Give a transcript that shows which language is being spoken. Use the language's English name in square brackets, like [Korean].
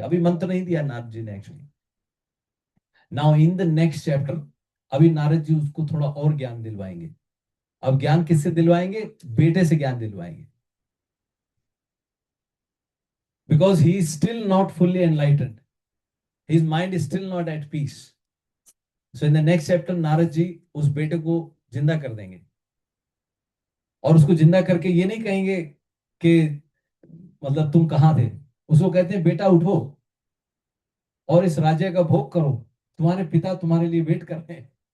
[Hindi] अभी मंत्र नहीं दिया नारद जी ने actually. [English] Now in the next chapter, [Hindi] अभी नारद जी उसको थोड़ा और ज्ञान दिलवाएंगे. अब ज्ञान किससे दिलवाएंगे? बेटे से ज्ञान दिलवाएंगे. [English] Because he is still not fully enlightened. His mind is still not at peace. So in the next chapter, [Hindi] Narad ji उस बेटे को जिंदा कर देंगे. और उसको जिंदा करके ये नहीं कहेंगे कि मतलब तुम कहां थे. उसको कहते हैं बेटा उठो और इस राज्य का भोग करो, तुम्हारे पिता तुम्हारे लिए वेट कर रहे हैं.